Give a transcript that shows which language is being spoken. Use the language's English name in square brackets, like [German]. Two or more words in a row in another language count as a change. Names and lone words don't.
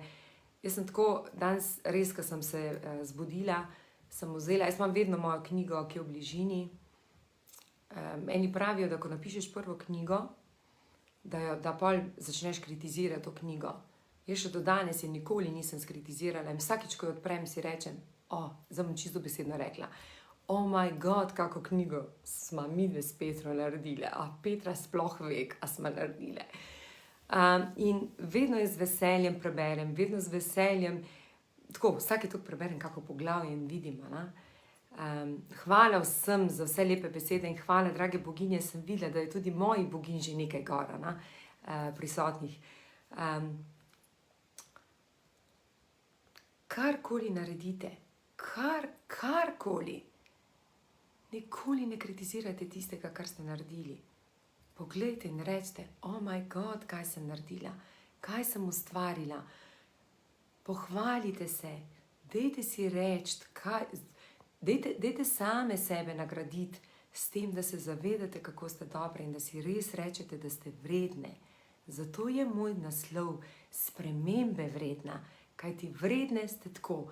[Slovenian] Jaz sem tako, danes res, ko sem se zbudila, sem vzela, jaz imam vedno mojo knjigo, ki je v bližini. Eni pravijo, da ko napišeš prvo knjigo, da pol začneš kritizirati to knjigo. Jaz še do danes je nikoli nisem skritizirala in vsakič, ko jo odprem, si rečem, zdaj bom čisto besedno rekla, [English] oh my god, [Slovenian] kako knjigo sva midve s Petro naredile, a Petra sploh ve, a sva naredile. In vedno z veseljem preberem, vedno z veseljem, tako vsake toliko preberem kako poglavje in vidim. Hvala vsem za vse lepe besede in hvala, drage boginje, sem videla, da je tudi moji boginj že nekaj gora prisotnih. Karkoli naredite, karkoli, nikoli ne kritizirajte tistega, kar ste naredili. Poglejte in recite, [English] oh my god, [Slovenian] kaj sem naredila, kaj sem ustvarila. Pohvalite se, dajte si reči, dajte same sebe nagraditi s tem, da se zavedate, kako ste dobre in da si res rečete, da ste vredne. Zato je moj naslov spremembe vredna, kajti vredne ste tako.